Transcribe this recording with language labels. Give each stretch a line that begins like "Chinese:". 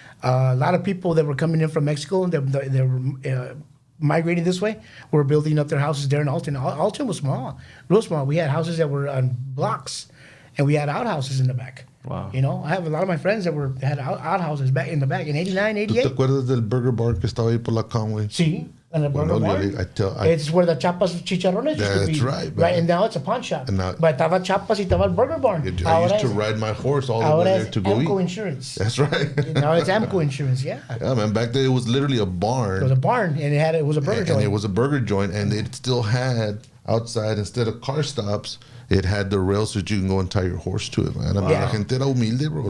English: A lot of people that were coming in from Mexico, they were migrating this way, were building up their houses there in Alton. Alton was small, real small. We had houses that were on blocks, and we had outhouses in the back. Wow. I have a lot of my friends that had outhouses back in the back in 89, 88.
Spanish: ¿Tú te acuerdas del burger bar que estaba ahí por la Conway?
English: Sí. And the burger bar. It's where the Chapas Chicharrones used to be. That's right, right. And now it's a pawn shop.
Spanish: But estaba Chapas y estaba el burger bar.
English: I used to ride my horse all the way there to go eat. Amco Insurance. That's right. Now it's Amco Insurance, yeah. Yeah, man. Back then it was literally a barn. It was a barn, and it was a burger joint. And it was a burger joint, and it still had outside, instead of car stops, it had the rails that you can go and tie your horse to it, man. I mean,
Spanish: la gente era humilde, bro.